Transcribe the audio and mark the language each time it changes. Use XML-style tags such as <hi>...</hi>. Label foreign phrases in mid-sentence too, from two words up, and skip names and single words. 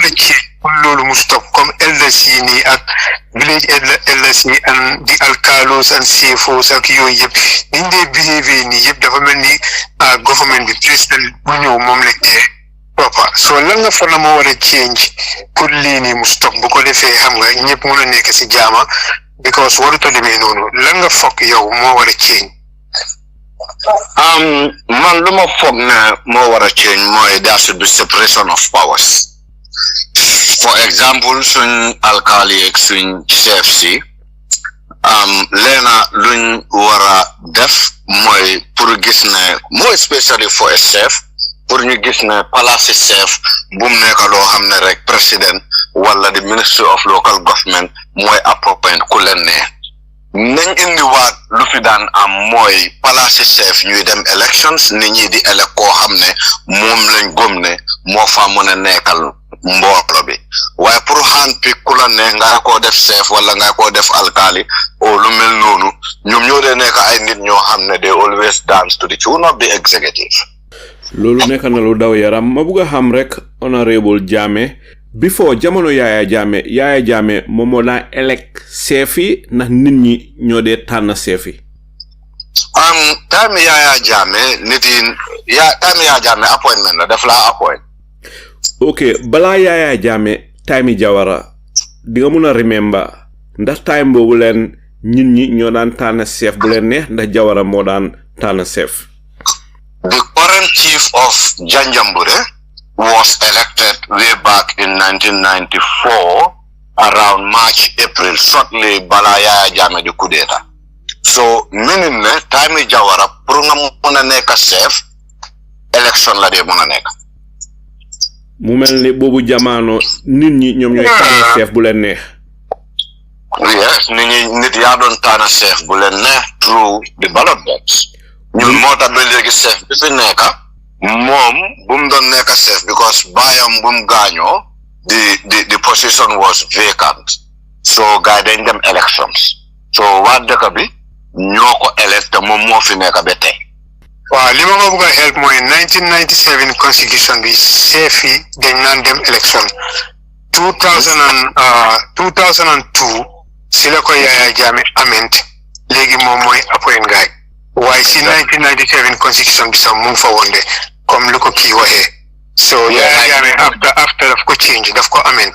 <wo>a ci pour loolu mu stop comme elders yi nii ak</wo> <en>village elders</en> <wo>yi and di alkalos and CFOs ak yooyu yëpp niñ dee behave nii yëpp dafa mel ni government bi président bu ñëw moom lañ dee proper so lan nga fa la moo war a change pour lii nii mu stop bu ko defee xam nga ñëpp mën a nekk si jaama because warut a demee noonu lan nga foog yow moo war a change. Man lu ma foog ne moo war a change mooy</wo> <en>there should be separation of powers. For example,</en> <wo>suñ alkali ak suñ chef si leena luñ war a def mooy pour gis ne</wo> <en>more especially for a chef</en> <wo>pour ñu gis ne</wo> <en>palace chef</en> <wo>bu mu nekk loo xam ne rek président wala</wo> <en>the ministry of local government</en> <wo>mooy appoint ku leen ne nañ indiwaat lu fi daan am mooy</wo> <en>palace chef</en> <wo>ñuy dem elections nit ñi di elect koo xam ne moom lañ gëm ne moo fa mën a nekkal mboolo bi waaye pour handpick ku la ne nga ko def chef wala nga ko def alkali o lu mel noonu ñoom ñoo dee nekk ay nit ñoo xam ne</wo> <en>they always dance to the tune of the executive.</en> <wo>loolu nekk na lu daw yaram ma bëgg a xam rek Honorable Jammeh before jamono Yaya Jammeh moom moo daan elect chef yi ndax nit ñi ñoo dee tànn chef yi. Time Yaya Jammeh nit yi time Yaya Jammeh appointment la def laa appoint. ok balaa Yaya Jammeh time Jawara di nga mun a remember ndax time boobu leen nit ñi ñoo daan tànn chef bu leen neex ndax Jawara moo daan tànn chef.</wo> <en>The current chief of Janjanbureh was elected way back in 1994 around March, April, shortly</en> <wo>bala Yaya Jammeh di</wo> <fr>coup d'etat.</fr> <wo>So meaning ne time Jawara pour nga mën a nekk chef election la dee mën a nekk. mu mel ni boobu jamono nit ñi ñoom ñooy tànn chef bu leen neex. Yes, nit yaa doon tànn chef bu leen neex</wo> <en>through the ballot box.</en> <wo>ñun moo tax ba léegi chef bi fi nekk moom bu mu doon nekk chef because baayam bu mu gaañoo</wo> <en>the position was vacant</en> <wo>so gars dañ dem elections so waa dëkk bi ñoo ko elect te moom moo fi nekk ba tey. waaw li ma bëgg a help mooy 1997 constitution bi chef yi dañ naan dem election 2002 si la ko Yaya Jammeh amend léegi moom mooy appoint gaay waaye si 1997 constitution bi sax mu ngi fa woon de comme lu ko kii waxee so Yaya Jammeh after daf ko change daf ko amend.</wo>